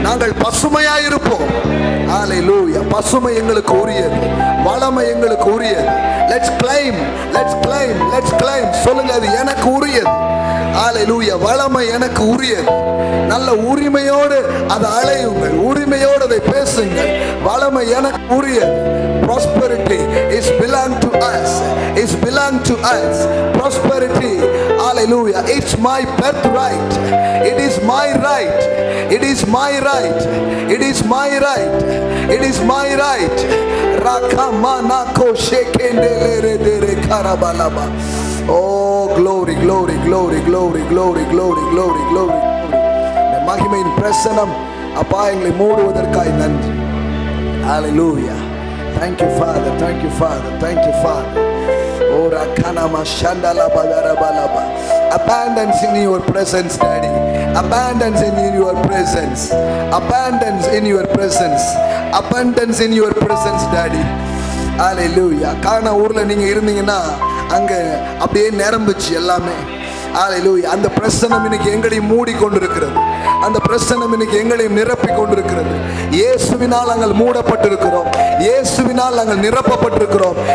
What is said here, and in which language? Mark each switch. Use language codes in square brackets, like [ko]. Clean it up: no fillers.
[ta] நாங்கள் பசுமையாய் இருப்போம். ஹல்லேலூயா. பசுமை எங்களுக்கு உரியது, வளமை எங்களுக்கு உரியது. [en] Let's claim, let's claim, let's claim. [ta] சொல்லுங்க, அது எனக்கு உரியது. [en] ஹல்லேலூயா. [ta] வளமை எனக்கு உரியது. நல்ல உரிமையோடு அதை அழையுங்கள், உரிமையோடு அதை பேசுங்கள். வளமை எனக்கு உரியது. [en] Prosperity is belong to us. It's belong to us. Prosperity, hallelujah, it's my birthright. It is my right. It is my right. It is my right. It is my right. Rakamana ko shekendele dere karabalaba. Oh, glory, glory, glory, glory, glory, glory, glory, glory. [ta] இந்த மகிமையின் பிரசன்னம் அப்பா எங்களை மூடுவதற்காய் நன்றி. [en] Hallelujah. Thank you, Father. Thank you, Father. Thank you, Father. Ora kanama shandala bagarabalaba. Abundance in your presence, Daddy. Abundance in your presence. Abundance in your presence. Abundance in your presence, Daddy. Hallelujah. [ta] கானா ஊர்ல நீங்க இருந்தீங்கன்னா அங்க அப்படியே நிரம்பிச்சு எல்லாமே. ஹல்லேலூயா. அந்த பிரசன்னம் இன்னைக்கு எங்களை மூடி கொண்டிருக்கிறது. அந்த பிரசன்னம் இன்னைக்கு எங்களை நிரப்பி கொண்டிருக்கிறது. இயேசுவினால் நாங்கள் மூடப்பட்டிருக்கிறோம். இயேசுவினால் நாங்கள் நிரப்பப்பட்டிருக்கிறோம்.